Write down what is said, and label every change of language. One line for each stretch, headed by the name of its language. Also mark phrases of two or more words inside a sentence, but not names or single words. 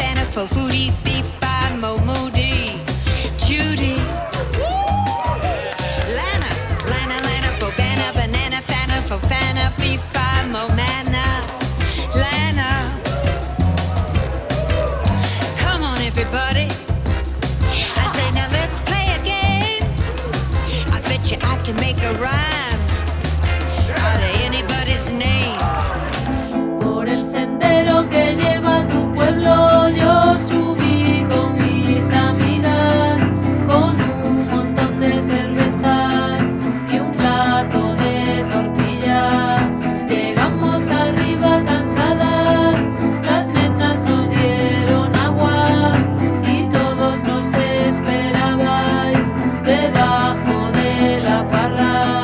English: for foodie, fee, fi, mo, moody, Judy. Lana, Lana, Lana, Bobana, banana, fana, for fana, fee, fi, mo, mana, Lana. Come on, everybody. I say, now let's play a game. I bet you I can make a rhyme out of anybody's name.
Spanish: Por el sendero que lleva a tu pueblo yo subí con mis amigas, con un montón de cervezas y un plato de tortilla. Llegamos arriba cansadas, las nenas nos dieron agua y todos nos esperabais debajo de la parra.